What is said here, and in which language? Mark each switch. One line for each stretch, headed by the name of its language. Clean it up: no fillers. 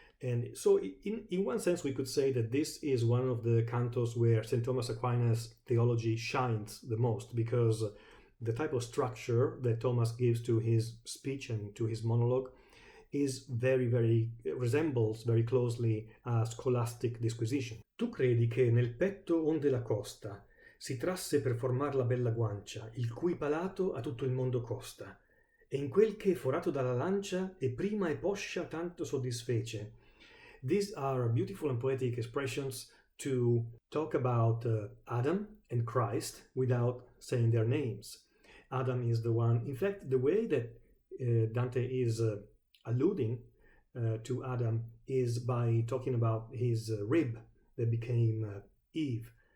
English: And so in one sense, we could say that this is one of the cantos where St. Thomas Aquinas' theology shines the most, because the type of structure that Thomas gives to his speech and to his monologue is resembles very closely a scholastic disquisition.
Italian: Tu credi che nel petto onde la costa si trasse per formar la bella guancia, il cui palato a tutto il mondo costa, e in quel che forato dalla lancia e prima e poscia tanto soddisfece.
English: These are beautiful and poetic expressions to talk about Adam and Christ without saying their names. Adam is the one, in fact, the way that Dante is alluding to Adam is by talking about his rib that became Eve.